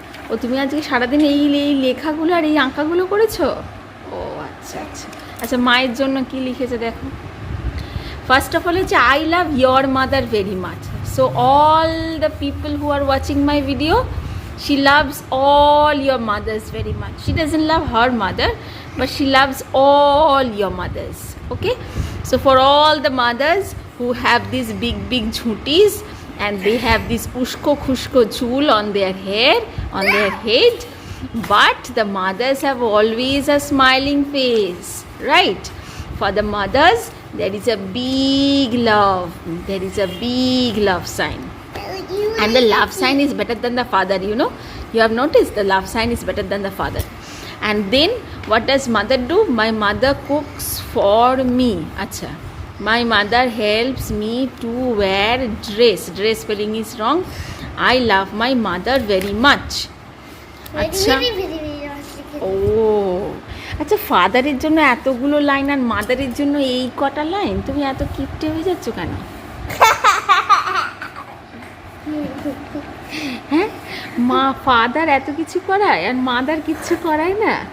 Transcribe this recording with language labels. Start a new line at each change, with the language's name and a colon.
Bangla: ও, তুমি আজকে সারাদিন এই লেখাগুলো আর এই আঁকাগুলো করেছো? ও আচ্ছা আচ্ছা আচ্ছা, মায়ের জন্য কি লিখেছে দেখো।
English: first of all
Bangla: হচ্ছে
English: I love your mother very much. So all the people who are watching my video, she loves all your mothers very much. She doesn't love her mother, but she loves all your mothers. Okay, so for all the mothers who have these big jhutis, and they have this ushko khushko jhool on their hair, on their head, but the mothers have always a smiling face, right? For the mothers there is a big love, there is a big love sign. And the love sign is better than the father, you know. You have noticed the love sign is better than the father. And then what does mother do? My mother cooks for me. Acha. My mother helps me to wear dress. Dress spelling is wrong. I love my mother very much. Acha. Oh.
Bangla: আচ্ছা, ফাদারের জন্য এতগুলো line আর মাদারের জন্য এই কটা line, তুমি এত কিপটে হয়ে যাচ্ছ কেন? হ্যাঁ, মা ফাদার এত কিছু করায় আর মাদার কিচ্ছু করায় না?